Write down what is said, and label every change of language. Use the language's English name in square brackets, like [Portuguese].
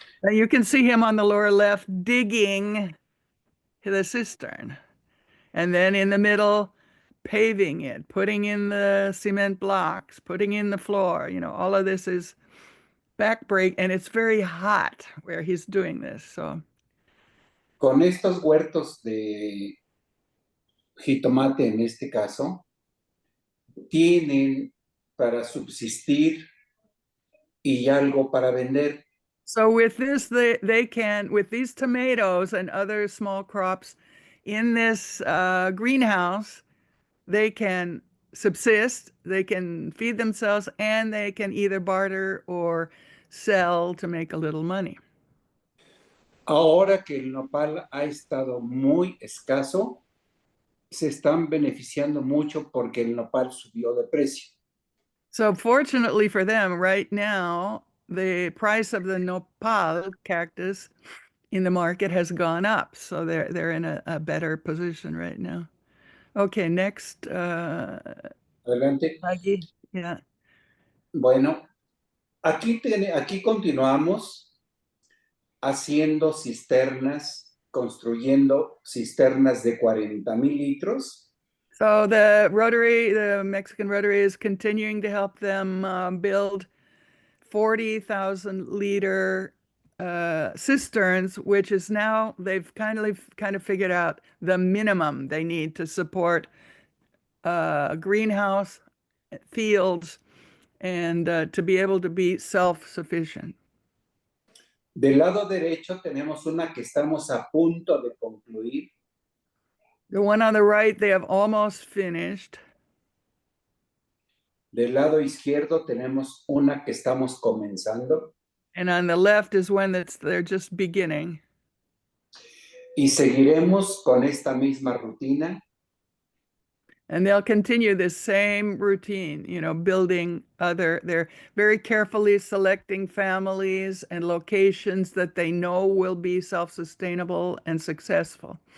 [English] You can see him on the lower left digging the cistern. And then in the middle, paving it, putting in the cement blocks, putting in the floor. You know, all of this is backbreak, and it's very hot where he's doing this. So [Spanish] Con estos huertos de jitomate en este caso, tienen para subsistir y algo para vender. [English] So with this, they can, with these tomatoes and other small crops in this greenhouse, they can subsist, they can feed themselves, and they can either barter or sell to make a little money. [Spanish] Ahora que el nopal ha estado muy escaso, se están beneficiando mucho porque el nopal subió de precio. [English] So fortunately for them, right now, the price of the nopal cactus in the market has gone up. So they're in a better position right now. Okay, next. [Spanish] Adelante. [English] Maggie, yeah. [Spanish] Bueno, aquí continuamos haciendo cisternas, construyendo cisternas de 40,000 litros. [English] So the Mexican Rotary is continuing to help them build 40,000 liter cisterns, which is now they've kind of figured out the minimum they need to support greenhouse fields and to be able to be self-sufficient. [Spanish] Del lado derecho tenemos una que estamos a punto de concluir. [English] The one on the right, they have almost finished. [Spanish] Del lado izquierdo tenemos una que estamos comenzando. [English] And on the left is one they're just beginning. [Spanish] Y seguiremos con esta misma rutina. [English] And they'll continue this same routine, you know, they're very carefully selecting families and locations that they know will be self-sustainable and successful.